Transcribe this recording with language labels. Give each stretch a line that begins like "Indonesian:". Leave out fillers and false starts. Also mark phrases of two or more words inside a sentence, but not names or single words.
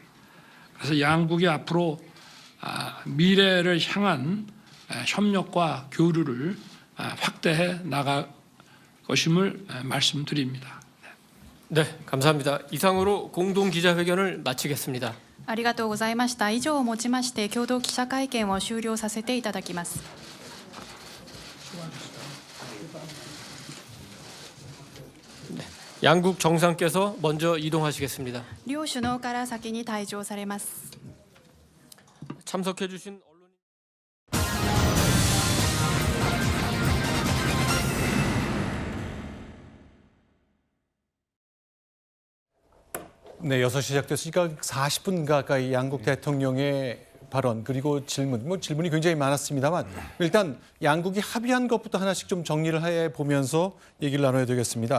Korean: 그래서 양국이 앞으로 미래를 향한 협력과 교류를 확대해 나갈 것임을 말씀드립니다. 네, 감사합니다. 이상으로 공동 기자회견을 마치겠습니다.
Japanese: ありがとうございました。以上をもちまして共同記者会見を終了させていただきます。
Korean: 양국 정상께서 먼저 이동하시겠습니다.
Japanese: 両首脳から先に退場されます。
Korean: 참석해 주신 언론인 네, 6시 시작됐으니까 40분 가까이 양국 대통령의 발언 그리고 질문이 굉장히 많았습니다만 일단 양국이 합의한 것부터 하나씩 좀 정리를 해보면서 얘기를 나눠야 되겠습니다.